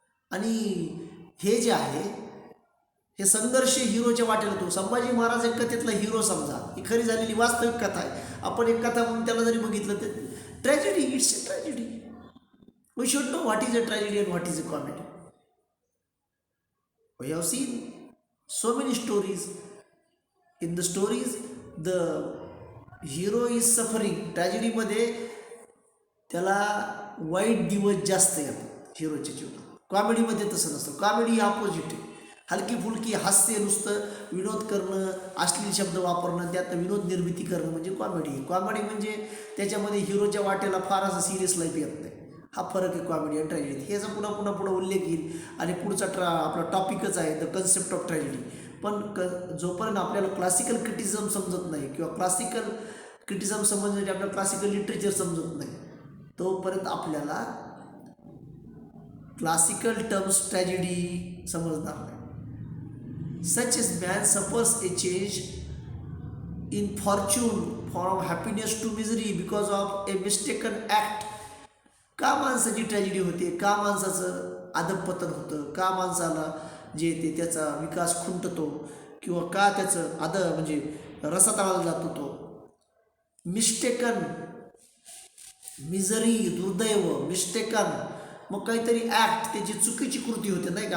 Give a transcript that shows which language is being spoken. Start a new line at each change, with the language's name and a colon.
Marathi: आणि हे जे आहे हे संघर्ष हिरोच्या वाटेला तो संभाजी महाराज एक कथेतला हिरो समजा, ही खरी झालेली वास्तविक कथा आहे. आपण एक कथा म्हणून त्याला जरी बघितलं तर tragedy,
English: It's a tragedy. We should know what is a tragedy and what is a comedy. We have seen so many stories. In the stories the hero is suffering.
Marathi: ट्रॅजेडीमध्ये त्याला वाईट दिवस जास्त येतात हिरोच्या जीवनात. कॉमेडीमध्ये तसं नसतं. कॉमेडी अपोजिट आहे. हलकी फुलकी हास्य, नुसतं विनोद करणं, अश्लील शब्द वापरणं, त्यात विनोद निर्मिती करणं म्हणजे कॉमेडी. कॉमेडी म्हणजे त्याच्यामध्ये हिरोच्या वाटेला फार असं सिरियस लाईफ येत नाही. हा फरक आहे कॉमेडी आणि ट्रॅजेडी. हे असं पुन्हा पुन्हा पुढं उल्लेख येईल आणि पुढचा आपला टॉपिकच आहे
English: The concept of tragedy.
Marathi: पण जोपर्यंत आपल्याला क्लासिकल क्रिटिसिझम समजत नाही किंवा क्लासिकल क्रिटिसिझम समजण्यासाठी आपल्याला क्लासिकल लिटरेचर समजत नाही, तोपर्यंत आपल्याला क्लासिकल टर्म्स ट्रॅजेडी समजणार नाही.
English: Such as man suffers a change in fortune from happiness to misery because of a mistaken act.
Marathi: का माणसाची ट्रॅजेडी होते, का माणसाचं अधःपतन होतं, का माणसाला जे ते त्याचा विकास खुंटतो किंवा का त्याचं म्हणजे रसातळाला जातो तो. मिस्टेकन, मिजरी, दुर्दैव, मिस्टेकन, मग काहीतरी ॲक्ट, त्याची चुकीची कृती होते नाही का.